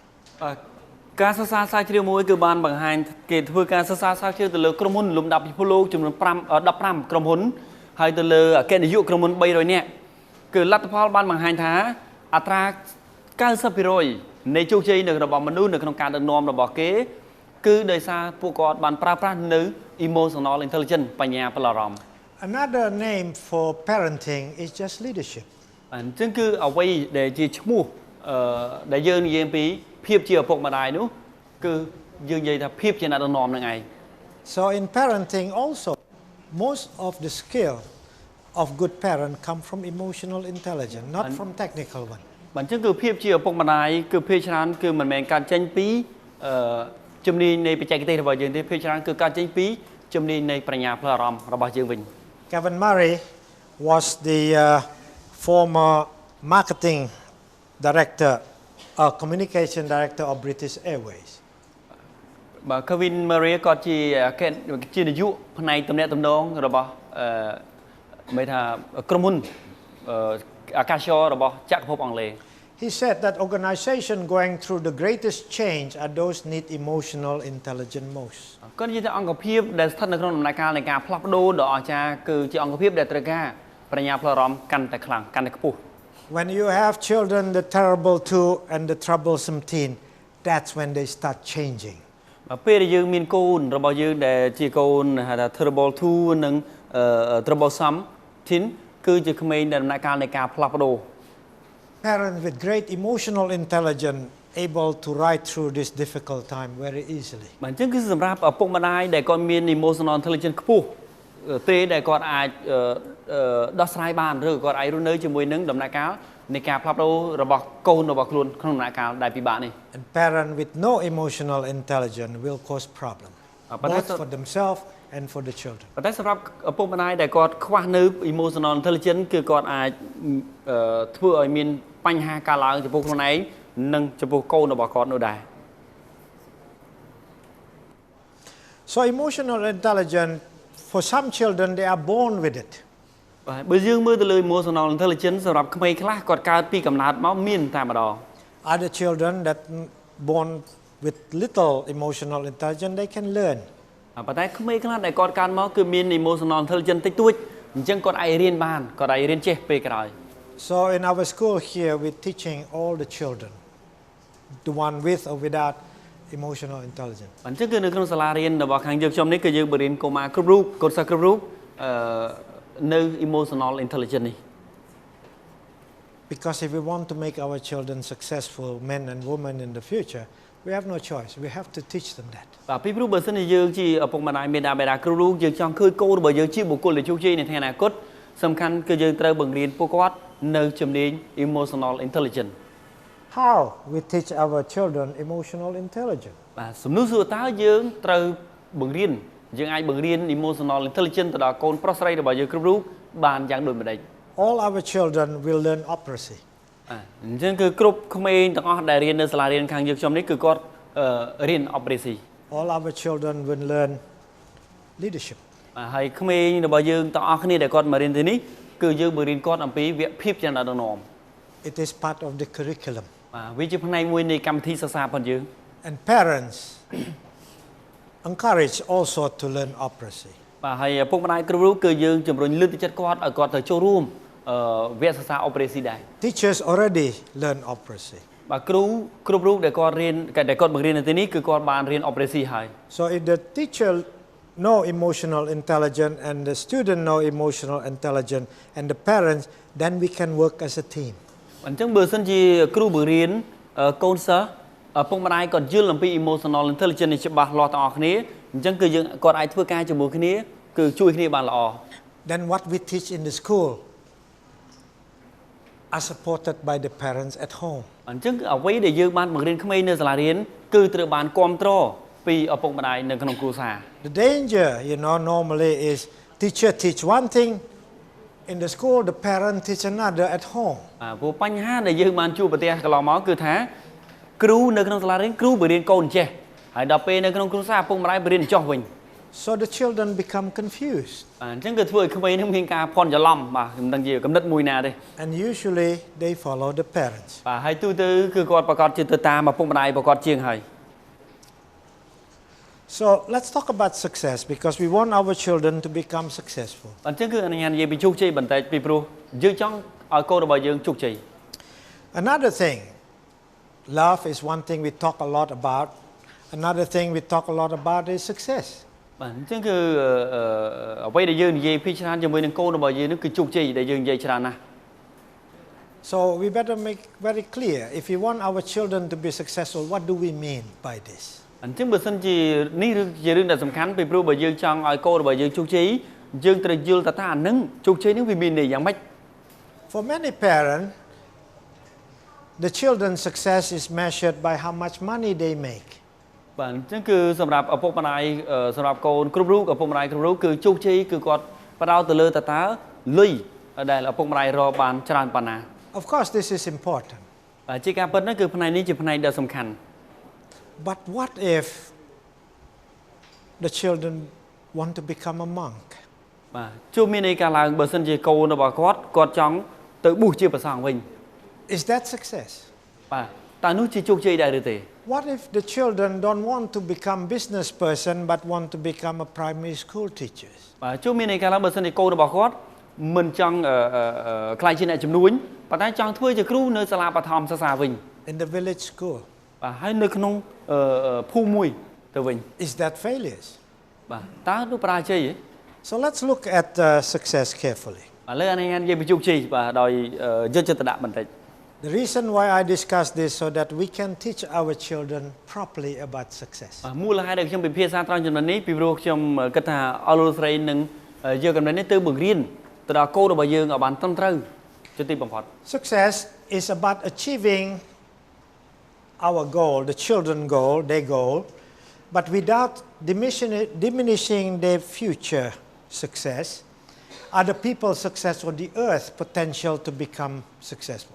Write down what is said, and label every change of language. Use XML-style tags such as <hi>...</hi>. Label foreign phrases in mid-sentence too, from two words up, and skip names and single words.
<km>ការសិក្សាស្រាវជ្រាវមួយគឺបានបង្ហាញគេធ្វើការសិក្សាស្រាវជ្រាវទៅលើក្រុមហ៊ុនលំដាប់ពិភពលោកចំនួន15ក្រុមហ៊ុនហើយទៅលើអគ្គនាយកក្រុមហ៊ុន300នាក់គឺលទ្ធផលបានបង្ហាញថាអត្រា 90% នៃជោគជ័យរបស់មនុស្សនៅក្នុងការដឹកនាំរបស់គេគឺដោយសារពួកគាត់បានប្រើប្រាស់នៅ</km> <en>emotional intelligence</en> <km>បញ្ញាផ្លូវអារម្មណ៍</km> <en>Another name for parenting is just leadership.</en> <km>អញ្ចឹងគឺអ្វីដែលជាឈ្មោះដែលយើងនិយាយពីភាពជាឪពុកម្ដាយនោះគឺយើងនិយាយថាភាពជាអ្នកដឹកនាំនឹងឯង</km> <en>So in parenting also most of the skill of good parent come from emotional intelligence, not from technical one.</en> <km>បាទអញ្ចឹងគឺភាពជាឪពុកម្ដាយគឺភាគច្រើនគឺមិនមែនកើតចេញពីជំនាញនៃបច្ចេកទេសរបស់យើងទេភាគច្រើនគឺកើតចេញពីជំនាញនៃប្រាជ្ញាផ្លូវអារម្មណ៍របស់យើងវិញ</km> <en>Kevin Murray was the former marketing director communication director of British Airways.</en> <km>បាទ Kevin Murray គាត់ជានាយកផ្នែកទំនាក់ទំនងរបស់មិនថាក្រុមហ៊ុនអាកាសចររបស់ចក្រភពអង់គ្លេស</km> <en>He said that organization going through the greatest change are those need emotional intelligence most.</en> <km>គាត់និយាយថាអង្គភាពដែលស្ថិតនៅក្នុងដំណាក់កាលនៃការផ្លាស់ប្ដូរដ៏អស្ចារ្យគឺជាអង្គភាពដែលត្រូវការប្រាជ្ញាផ្លូវអារម្មណ៍កាន់តែខ្លាំងកាន់តែខ្ពស់</km> <en>When you have children the terrible two and the troublesome teen, that's when they start changing.</en> <km>ពេលដែលយើងមានកូនរបស់យើងដែលជាកូនហៅថា terrible 2 និង</km> <en>troublesome teen</en> <km>គឺជាក្មេងដែលដំណាក់កាលនៃការផ្លាស់ប្ដូរ</km> <en>Parents with great emotional intelligence able to ride through this difficult time very easily.</en> <km>បាទអញ្ចឹងគឺសម្រាប់ឪពុកម្ដាយដែលគាត់មាន</km> <en>emotional intelligence</en> <km>ខ្ពស់ទេដែលគាត់អាចដោះស្រាយបានឬគាត់អាចរស់នៅជាមួយនឹងដំណាក់កាលនៃការផ្លាស់ប្ដូររបស់កូនរបស់ខ្លួនក្នុងដំណាក់កាលដែលពិបាកនេះ</km> <en>And parent with no emotional intelligence will cause problem both for themselves and for the children.</en> <km>ប៉ុន្តែសម្រាប់ឪពុកម្ដាយដែលគាត់ខ្វះនៅ</km> <en>emotional intelligence</en> <km>គឺគាត់អាចធ្វើឲ្យមានបញ្ហាកើតឡើងចំពោះខ្លួនឯងនិងចំពោះកូនរបស់គាត់នោះដែរ</km> <en>So emotional intelligence for some children they are born with it.</en> <km>បាទបើយើងមើលទៅលើ</km> <en>emotional intelligence</en> <km>សម្រាប់ក្មេងខ្លះគាត់កើតពីកំណើតមកមានតែម្ដង</km> <en>Other children that born with little emotional intelligence they can learn.</en> <km>ប៉ុន្តែក្មេងខ្លះដែលគាត់កើតមកគឺមាន</km> <en>emotional intelligence</en> <km>តិចតួចអញ្ចឹងគាត់អាចរៀនបានគាត់អាចរៀនចេះពេលក្រោយ</km> <en>So in our school here we're teaching all the children, the one with or without emotional intelligence.</en> <km>អញ្ចឹងគឺនៅក្នុងសាលារៀនរបស់ខាងយើងខ្ញុំនេះគឺយើងបរៀនកុមារគ្រប់រូបកូនសិស្សគ្រប់រូបនៅ</km> <en>emotional intelligence</en> <km>នេះ</km> <en>Because if we want to make our children successful men and women in the future, we have no choice. We have to teach them that.</en> <km>បាទពីព្រោះបើសិនជាយើងជាឪពុកម្ដាយមេដាបេដាគ្រប់រូបយើងចង់ឃើញកូនរបស់យើងជាបុគ្គលដែលជោគជ័យនៅថ្ងៃអនាគតសំខាន់គឺយើងត្រូវបង្រៀនពួកគាត់នៅជំនាញ</km> <en>emotional intelligence How we teach our children emotional intelligence?</en> <km>បាទសំណួរសួរតើយើងត្រូវបង្រៀនយើងអាចបង្រៀន</km> <en>emotional intelligence</en> <km>ទៅដល់កូនប្រុសស្រីរបស់យើងគ្រប់រូបបានយ៉ាងដូចម្ដេច</km> <en>All our children will learn operacy.</en> <km>អញ្ចឹងគឺគ្រប់ក្មេងទាំងអស់ដែលរៀននៅសាលារៀនខាងយើងខ្ញុំនេះគឺគាត់រៀន operacy.</km> <en>All our children will learn leadership.</en> <km>ហើយក្មេងរបស់យើងទាំងអស់គ្នាដែលគាត់មករៀនទីនេះគឺយើងបង្រៀនគាត់អំពីវគ្គភាពជាអ្នកដឹកនាំ</km> <en>It is part of the curriculum.</en> <km>វាជាផ្នែកមួយនៃកម្មវិធីសិក្សារបស់យើង</km> <en>And parents encourage also to learn operacy.</en> <km>បាទហើយពុកម្ដាយគ្រប់រូបគឺយើងជំរុញលើកទឹកចិត្តគាត់ឲ្យគាត់ទៅចូលរួមវគ្គសិក្សា operation ដែរ</km> <en>Teachers already learn operacy.</en> <km>បាទគ្រូគ្រប់រូបដែលគាត់រៀនដែលគាត់បង្រៀននៅទីនេះគឺគាត់បានរៀន operation ហើយ</km> <en>So if the teacher know emotional intelligence and the student know emotional intelligence and the parents, then we can work as a team.</en> <km>អញ្ចឹងបើសិនជាគ្រូបង្រៀនកូនសិស្សពុកម្ដាយគាត់យល់អំពី</km> <en>emotional intelligence</en> <km>នេះច្បាស់លាស់ទាំងអស់គ្នាអញ្ចឹងគឺយើងគាត់អាចធ្វើការជាមួយគ្នាគឺជួយគ្នាបានល្អ</km> <en>Then what we teach in the school are supported by the parents at home.</en> <km>អញ្ចឹងអ្វីដែលយើងបានបង្រៀនក្មេងនៅសាលារៀនគឺត្រូវបានគាំទ្រពីឪពុកម្ដាយនៅក្នុងគ្រួសារ</km> <en>The danger, normally is teacher teach one thing in the school, the parent teach another at home.</en> <km>ព្រោះបញ្ហាដែលយើងបានជួបប្រទះកន្លងមកគឺថាគ្រូនៅក្នុងសាលារៀនគ្រូបង្រៀនកូនចេះហើយដល់ពេលនៅក្នុងគ្រួសារឪពុកម្ដាយបង្រៀនចោះវិញ</km> <en>So the children become confused.</en> <km>អញ្ចឹងគឺធ្វើឲ្យក្មេងនឹងមានការភ័ន្តច្រឡំបាទមិនដឹងជាកំណត់មួយណាទេ</km> <en>And usually they follow the parents.</en> <km>បាទហើយទូទៅគឺគាត់ប្រកាសជាទៅតាមឪពុកម្ដាយប្រកាសជាងហើយ</km> <en>So let's talk about success because we want our children to become successful.</en> <km>អញ្ចឹងគឺអនុញ្ញាតនិយាយពីជោគជ័យបន្តិចពីព្រោះយើងចង់ឲ្យកូនរបស់យើងជោគជ័យ</km> <en>Another thing, love is one thing we talk a lot about. Another thing we talk a lot about is success.</en> <km>បាទអញ្ចឹងគឺអ្វីដែលយើងនិយាយពីច្រើនជាមួយនឹងកូនរបស់យើងនោះគឺជោគជ័យដែលយើងនិយាយច្រើនណាស់</km> <en>So we better make very clear if we want our children to be successful, what do we mean by this?</en> <km>អញ្ចឹងបើសិនជានេះជារឿងដែលសំខាន់ពីព្រោះបើយើងចង់ឲ្យកូនរបស់យើងជោគជ័យយើងត្រូវយល់ថាអានឹងជោគជ័យនេះវាមានន័យយ៉ាងម៉េច</km> <en>For many parents, the children's success is measured by how much money they make.</en> <km>បាទអញ្ចឹងគឺសម្រាប់ឪពុកម្ដាយសម្រាប់កូនគ្រប់រូបឪពុកម្ដាយគ្រប់រូបគឺជោគជ័យគឺគាត់ផ្ដោតទៅលើតើលុយដែលឪពុកម្ដាយរកបានច្រើនប៉ុណ្ណា</km> <en>Of course, this is important.</en> <km>បាទជាការពិតនោះគឺផ្នែកនេះជាផ្នែកដ៏សំខាន់</km> <en>But what if the children want to become a monk?</en> <km>បាទជួបមានន័យការឡើងបើសិនជាកូនរបស់គាត់ចង់ទៅបួសជាព្រះសង្ឃវិញ</km> <en>Is that success?</en> <km>បាទតើនោះជាជោគជ័យដែរឬទេ</km> <en>What if the children don't want to become business person but want to become a primary school teachers?</en> <km>បាទជួបមានន័យការឡើងបើសិនជាកូនរបស់គាត់មិនចង់ខ្លាយជាអ្នកជំនួញប៉ុន្តែចង់ធ្វើជាគ្រូនៅសាលាបឋមសិក្សាវិញ</km> <en>In the village school?</en> <km>បាទហើយនៅក្នុងភូមិមួយទៅវិញ</km> <en>Is that failures?</en> <km>បាទតើនោះបរាជ័យទេ</km> <en>So let's look at success carefully.</en> <km>ឥឡូវអានេះនិយាយពីជោគជ័យបាទដោយយកចិត្តទុកដាក់បន្តិច</km> <en>The reason why I discuss this so that we can teach our children properly about success.</en> <km>មូលហេតុដែលខ្ញុំពិភាក្សាត្រង់ចំណុចនេះពីព្រោះខ្ញុំគិតថាអស់លោកស្រីនឹងយកចំណុចនេះទៅបង្រៀនទៅដល់កូនរបស់យើងឲ្យបានត្រឹមត្រូវជាទីបំផុត</km> <en>Success is about achieving our goal, the children's goal, their goal, but without diminishing their future success, other people's success on the earth potential to become successful.</en>